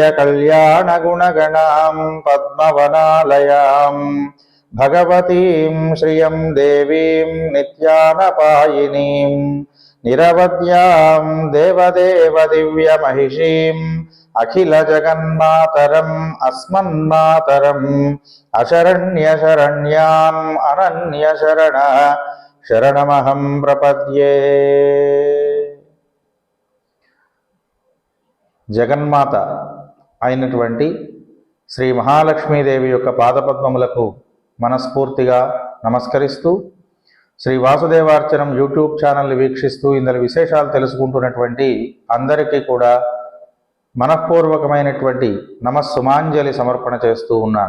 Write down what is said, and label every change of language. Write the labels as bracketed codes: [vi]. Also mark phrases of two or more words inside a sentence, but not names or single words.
[sa] कल्याण गुणगणां पद्मवनालयां भगवतीं श्रियं देवीं नित्यानपायिनीं निरवध्यां देवदेव दिव्यमहिषीं अखिल जगन्मातरम् अस्मन्मातरम् अशरण्यशरण्याम् अनन्यशरण शरणमहं प्रपद्ये। [te] జగన్మాత అయినటువంటి శ్రీ మహాలక్ష్మీదేవి యొక్క పాదపద్మములకు మనస్ఫూర్తిగా నమస్కరిస్తూ శ్రీ వాసుదేవార్చనం యూట్యూబ్ ఛానల్ని వీక్షిస్తూ ఇందులో విశేషాలు తెలుసుకుంటున్నటువంటి అందరికీ కూడా మనఃపూర్వకమైనటువంటి నమస్సుమాంజలి సమర్పణ చేస్తూ ఉన్నాను.